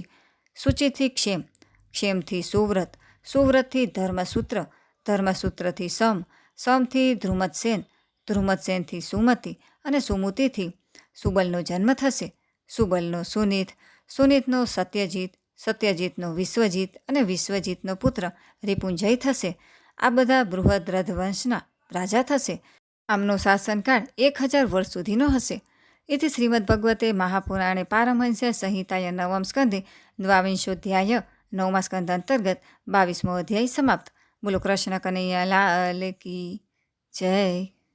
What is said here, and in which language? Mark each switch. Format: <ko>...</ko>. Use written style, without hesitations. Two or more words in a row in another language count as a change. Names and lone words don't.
<gu>શુચિથી ક્ષેમ, ક્ષેમથી સુવ્રત, સુવ્રતથી ધર્મસૂત્ર, ધર્મસૂત્રથી સમ, સમથી ધ્રુમત્સેન, ધ્રુમત્સેનથી સુમતિ અને સુમતિથી સુબલનો જન્મ થશે. સુબલનો સુનીત, સુનીતનો સત્યજીત, સત્યજીતનો વિશ્વજીત અને વિશ્વજીતનો પુત્ર રિપુંજય થશે. આ બધા બૃહદ રથવંશના રાજા થશે. આમનો શાસનકાળ 1000 વર્ષ સુધીનો હશે.</gu> <sa>इति श्रीमद्भगवते महापुराणे पारमहंस्य संहिताय नवम स्कंधे द्वाविंशोऽध्याय</sa> <gu>નવમા સ્કંધ અંતર્ગત 22મો અધ્યાય સમાપ્ત.</gu> <hi>बोलो कृष्ण कन्हैया लाल की जय.</hi>